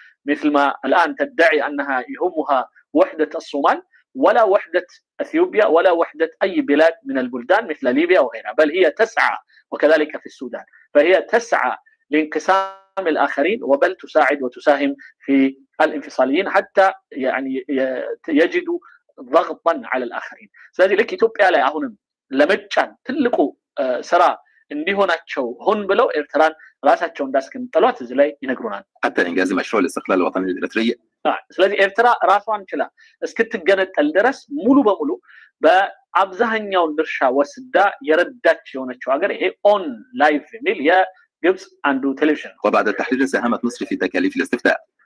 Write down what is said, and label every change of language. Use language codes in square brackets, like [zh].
[ar] مثل ما الآن تدعي أنها يهمها وحدة الصومال ولا وحدة أثيوبيا ولا وحدة أي بلاد من البلدان مثل ليبيا وغيرها بل هي تسعى وكذلك في السودان فهي تسعى لانقسام الآخرين وبل تساعد وتساهم في الانفصاليين حتى يعني يجدوا ضغطا على الآخرين [am] ስለዚህ ልክ ኢትዮጵያ ላይ አሁንም ለመጫን ትልቁ ስራ እንዲሆናቸው ሆን ብለው ኤርትራን ራሳቸው እንዳስቀምጠሏት እዚህ ላይ ይነግሩናል [ar] حتى إنجاز مشروع الاستقلال الوطني الإريتري [am] ስለዚህ ኤርትራ ራሷን ችላ እስክትገነጠል ድረስ ሙሉ በሙሉ በአብዛኛው ድርሻ ወስዳ የረዳች የሆነችው ሀገር ይሄ ኦን ላይቭ የሚል የግብጽ አንዱ ቴሌቪዥን [ar] وبعد التحرير ساهمت مصر في تكاليف الاستفتاء